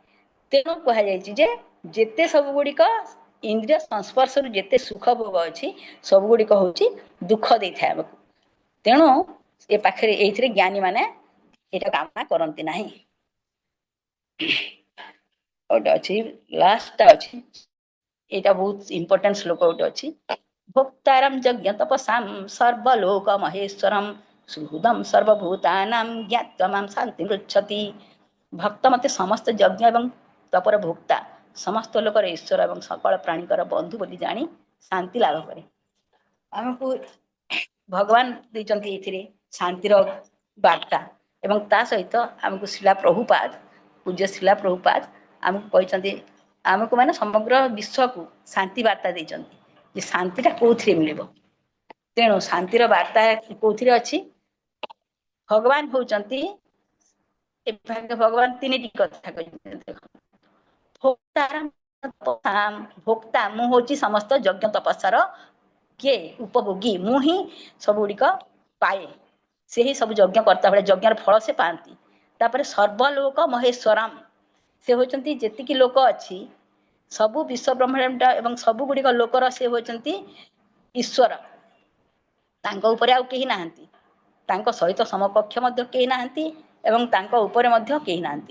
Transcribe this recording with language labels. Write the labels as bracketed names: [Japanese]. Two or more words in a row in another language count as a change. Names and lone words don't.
[Odia] ତେଣୁ କହା ଯାଏ ଯେ ଯେତେ ସବୁ ଗୁଡ଼ିକ ଇନ୍ଦ୍ରିୟ ସଂସ୍ପର୍ଶ ରୁ ଯେତେ ସୁଖ ଭୋଗ ଅଛି ସବୁ ଗୁଡ଼ିକ ହେଉଛି ଦୁଃଖ ଦେଇ ଥାଏ ଆମକୁ। ତେଣୁ ଏ ପାଖରେ ଏଥିରେ ଜ୍ଞାନୀ ମାନେ ଏଟା କାମନା କରନ୍ତି ନାହିଁ। ଓଟା ଅଛି ଲାଷ୍ଟ ଅଛି ଏଟା ବହୁତ ଇମ୍ପୋର୍ଟାଣ୍ଟ ଶ୍ଲୋକ ଓଟା ଅଛି [Sanskrit] भोक्तारं यज्ञ तपसां सर्वलोक महेश्वरं सुहृदं सर्वभूतानां ज्ञात्वा मां शान्ति पृच्छति। [Odia] ଭକ୍ତ ମତେ ସମସ୍ତ ଯଜ୍ଞ ଏବଂ ତପର ଭୋକ୍ତା ସମସ୍ତ ଲୋକର ଈଶ୍ୱର ଏବଂ ସକଳ ପ୍ରାଣୀଙ୍କର ବନ୍ଧୁ ବୋଲି ଜାଣି ଶାନ୍ତି ଲାଭ କରେ। ଆମକୁ ଭଗବାନ ଦଉଛନ୍ତି ଏଥିରେ ଶାନ୍ତିର ବାର୍ତ୍ତା ଏବଂ ତା ସହିତ ଆମକୁ ଶିଳା ପ୍ରଭୁପାଦ ପୂଜ୍ୟ ଶିଳା ପ୍ରଭୁପାଦ ଆମକୁ କହୁଛନ୍ତି ଆମକୁ ମାନେ ସମଗ୍ର ବିଶ୍ୱ କୁ ଶାନ୍ତି ବାର୍ତ୍ତା ଦଉଛନ୍ତି ଯେ ଶାନ୍ତିଟା କେଉଁଠିରେ ମିଳିବ। ତେଣୁ ଶାନ୍ତିର ବାର୍ତ୍ତା କେଉଁଠିରେ ଅଛି ଭଗବାନ ହେଉଛନ୍ତି ଏ ଭାଗେ ଭଗବାନ ତିନିଟି କଥା କହୁଛନ୍ତି ଭୋକ୍ତା ମୁଁ ହେଉଛି ସମସ୍ତ ଯଜ୍ଞ ତପସ୍ୟାର କେ ଉପଭୋଗୀ ମୁଁ ହିଁ ସବୁ ଗୁଡ଼ିକ ପାଏ ସେ ହିଁ ସବୁ ଯଜ୍ଞ କର୍ତ୍ତା ବେଳେ ଯଜ୍ଞର ଫଳ ସେ ପାଆନ୍ତି। ତାପର ସର୍ବଲୋକ ମହେଶ୍ୱରମ ସେ ହେଉଛନ୍ତି ଯେତିକି ଲୋକ ଅଛି ସବୁ ବିଶ୍ୱ ବ୍ରହ୍ମାଣ୍ଡ ଏବଂ ସବୁ ଗୁଡ଼ିକ ଲୋକର ସେ ହେଉଛନ୍ତି ଈଶ୍ୱର ତାଙ୍କୁ ଉପର ଆଉ କେହି ନାହାନ୍ତି ତାଙ୍କୁ ସହିତ ସମକକ୍ଷ ମଧ୍ୟ କେହି ନାହାନ୍ତି ଏବଂ ତାଙ୍କୁ ଉପର ମଧ୍ୟ କେହି ନାହାନ୍ତି।